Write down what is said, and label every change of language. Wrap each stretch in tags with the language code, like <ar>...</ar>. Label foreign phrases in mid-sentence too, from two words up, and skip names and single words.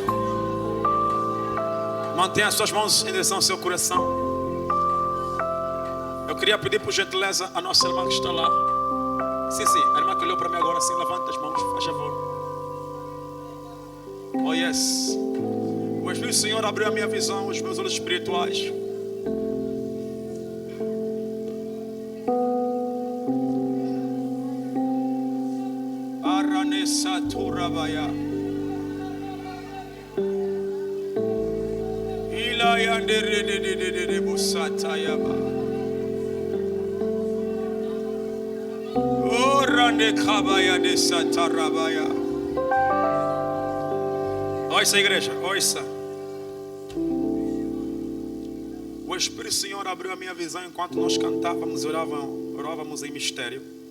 <pt>Mantenha as suas mãos em direção ao seu coração. Eu queria pedir por gentileza a nossa irmã que está lá. Sim, a irmã que olhou para mim agora, assim, levanta as mãos, faz favor.</pt> <en>Oh yes.</en> <pt>O Espírito do Senhor abriu a minha visão, os meus olhos espirituais. Aranessa turabaya. Ila yandere de busatayaba. Ouça, igreja, ouça. O Espírito do Senhor abriu a minha visão enquanto nós cantávamos e orávamos em mistério.</pt>